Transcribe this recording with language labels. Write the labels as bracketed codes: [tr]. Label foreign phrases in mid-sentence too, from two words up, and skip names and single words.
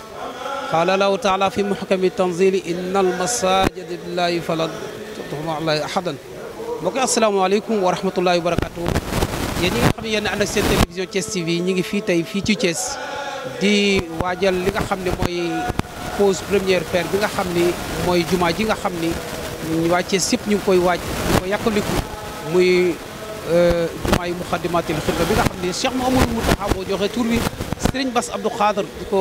[ar] قال الله تعالى في محكم التنزيل إن المساجد لله فلا تدعوا على أحدا [wo] mbokk [ar] السلام عليكم ورحمة الله وبركاته [wo] yéen ñi nga xam ne yéen ànd ak seen télévision Thiès TV ñi ngi fii tey fii ci Thiès di waajal li nga xam ne mooy [fr] pause première pierre [wo] bi nga xam ni mooy jumaa ji nga xam ni waa Thiès yëpp ñu ngi koy waaj di ko yàkkaliku muy jumaa yi Muxaddamatul Xidma bi nga xam ne Cheikh Mouhamadou Mountakha moo joxe tur bi Serigne Bass Abdou Khadre di ko